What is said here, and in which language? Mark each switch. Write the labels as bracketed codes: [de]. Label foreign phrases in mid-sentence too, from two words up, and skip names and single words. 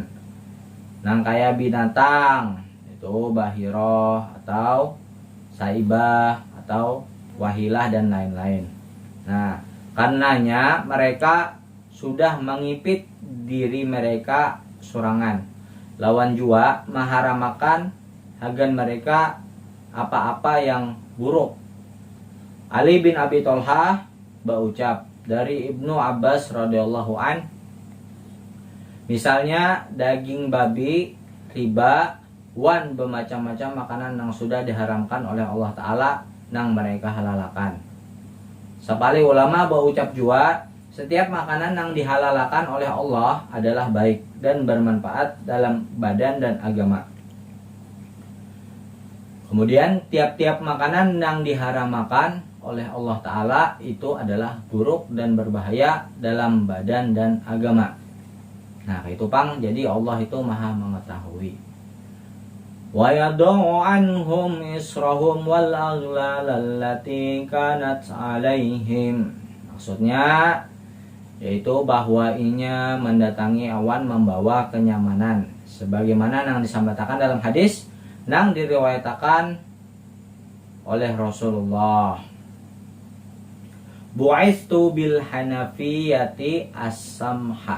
[bjn] Nang kaya binatang, itu bahiroh atau saibah atau wahilah dan lain-lain. Nah, karenanya mereka sudah mengipit diri mereka sorangan. Lawan jua maharamakan hagan mereka apa-apa yang buruk. Ali bin Abi Thalhah berucap dari Ibnu Abbas [ar] radhiyallahu an, [bjn] misalnya daging babi, riba, wan bermacam-macam makanan yang sudah diharamkan oleh Allah Ta'ala nang mereka halalakan. Sapali ulama berucap jua, setiap makanan yang dihalalakan oleh Allah adalah baik dan bermanfaat dalam badan dan agama. [id] Kemudian tiap-tiap makanan yang diharamkan oleh Allah Ta'ala itu adalah buruk dan berbahaya dalam badan dan agama. [bjn] Nah, itu pang, jadi Allah itu maha mengetahui. [ar] Wa yadau anhum israhum wal aghlal allati kanat alaihim. [bjn] Maksudnya yaitu bahwa inya mendatangi awan membawa kenyamanan, sebagaimana yang disampaikan dalam hadis nang diriwayatakan oleh Rasulullah. [ar] Bu'istu bil hanafiyati as-samhah.